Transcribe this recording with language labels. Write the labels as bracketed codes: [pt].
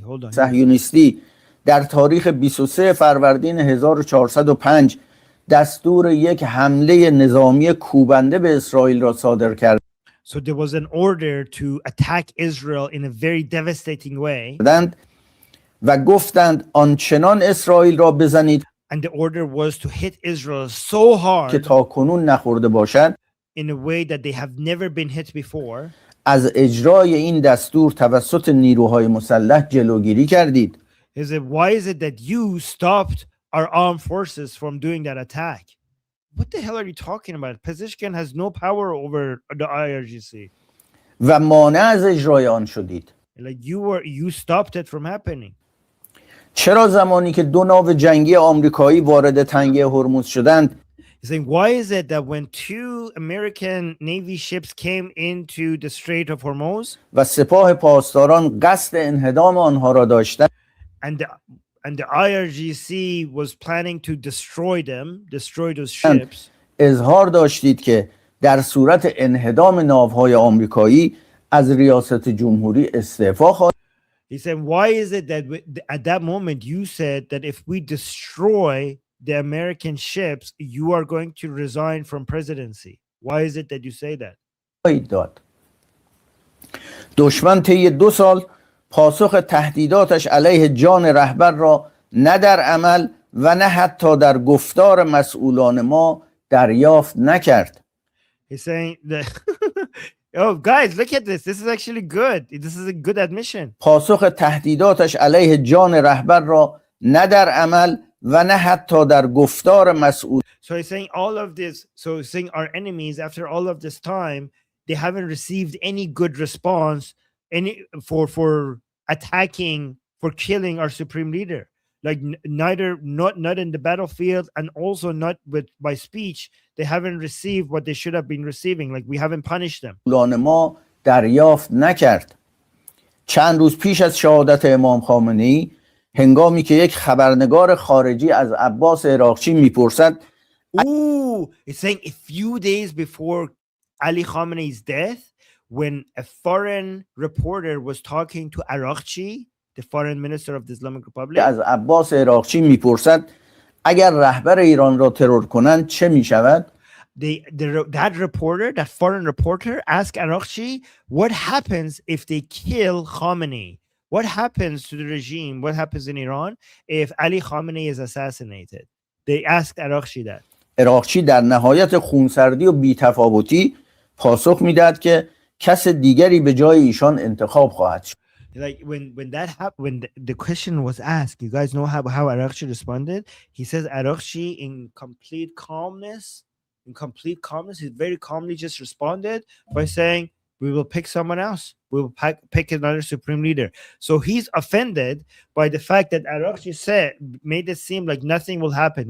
[fa] صهیونیستی در تاریخ 23 فروردین 1405 دستور یک حمله نظامی کوبنده به اسرائیل را صادر کرد. [en] So there was an order to attack Israel in a very devastating way. [fa] و گفتند آنچنان اسرائیل را بزنید [en] And the order was to hit Israel so hard [fa] که تا کنون نخورده باشد. [en] In a way that they have never been hit before. [fa] از اجرای این دستور توسط نیروهای مسلح جلوگیری کردید. [en] Why is it that you stopped our armed forces from doing that attack? What the hell are you talking about? Pezeshkian has no power over the IRGC. [fa] و مانع از اجرای آن شدید. [en] Like you stopped it from happening. [fa] چرا زمانی که 2 ناو جنگی آمریکایی وارد تنگه هرمز شدند [en] He's saying, why is it that when 2 American Navy ships came into the Strait of Hormuz [fa] و سپاه پاسداران قصد انهدام آنها را داشتند [en] and the IRGC was planning to destroy those ships, [fa] اظهار داشتید که در صورت انهدام ناوهای آمریکایی از ریاست جمهوری استعفا خواهید. [en] He said, why is it that at that moment you said that if we destroy the American ships, you are going to resign from presidency? Why is it that you say that? [fa] داد. دشمن طی 2 سال پاسخ تهدیداتش علیه جان رهبر را نه در عمل و نه حتی در گفتار مسئولان ما دریافت نکرد. [en] He's saying that oh guys, look at this. This is actually good. This is a good admission. [fa] پاسخ تهدیداتش علیه جان رهبر را نه در عمل و نه حتی در گفتار مسئول. [en] So he's saying all of this. So he's saying our enemies, after all of this time, they haven't received any good response for attacking, for killing our supreme leader. Like not in the battlefield, and also not by speech. They haven't received what they should have been receiving. Like we haven't punished them. [fa] ما دریافت نکرد. چند روز پیش از شهادت امام خامنه‌ای، هنگامی که یک خبرنگار خارجی از عباس عراقچی میپرسد [en] Ooh, it's saying a few days before Ali Khamenei's death, when a foreign reporter was talking to Araghchi, the foreign minister of the Islamic Republic, [fa] از عباس عراقچی میپرسد اگر رهبر ایران را ترور کنند چه میشود؟ [en] that foreign reporter asked Araghchi, what happens if they kill Khamenei? What happens to the regime? What happens in Iran if Ali Khamenei is assassinated? They asked Araghchi that. [fa] عراقچی در نهایت خونسردی و بی‌تفاوتی پاسخ میداد که کس دیگری به جای ایشان انتخاب خواهد شد. [en] Like when that happened, when the question was asked, you guys know how Araghchi responded? He says Araghchi in complete calmness, he very calmly just responded by saying, we will pick someone else. We will pick another supreme leader. So he's offended by the fact that Araghchi made it seem like nothing will happen.